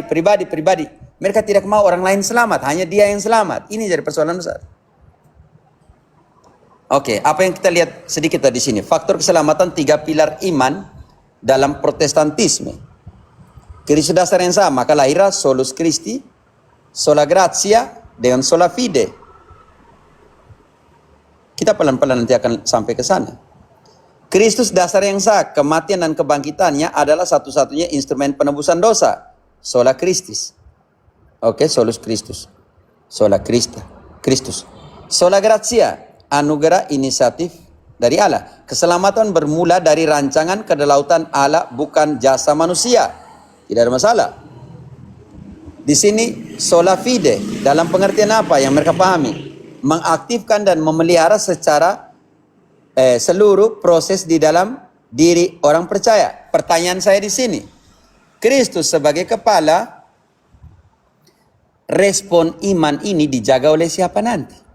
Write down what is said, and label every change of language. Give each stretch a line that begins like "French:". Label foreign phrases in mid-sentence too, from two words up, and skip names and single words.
Indonesian: Mereka tidak mau orang lain selamat, hanya dia yang selamat. Ini jadi persoalan besar. Oke, apa yang kita lihat sedikit di sini? Faktor keselamatan 3 pilar iman dalam Protestantisme. Kristus dasar yang sama, kelahiran
Latin: solus Christi, sola gratia,
Indonesian: dengan
Latin: sola fide.
Indonesian: Kita pelan-pelan nanti akan sampai ke sana. Kristus dasar yang sah, kematian dan kebangkitannya adalah satu-satunya instrumen penebusan dosa.
Latin: Sola Christis. Oke, solus Christus. Sola Christa. Kristus. Sola gratia,
Indonesian: anugerah inisiatif dari Allah. Keselamatan bermula dari rancangan kedaulatan Allah, bukan jasa manusia. Tidak ada masalah. Di sini
Latin: sola fide
Indonesian: dalam pengertian apa yang mereka pahami? Mengaktifkan dan memelihara secara seluruh proses di dalam diri orang percaya. Pertanyaan saya di sini, Kristus sebagai kepala, respon iman ini dijaga oleh siapa nanti?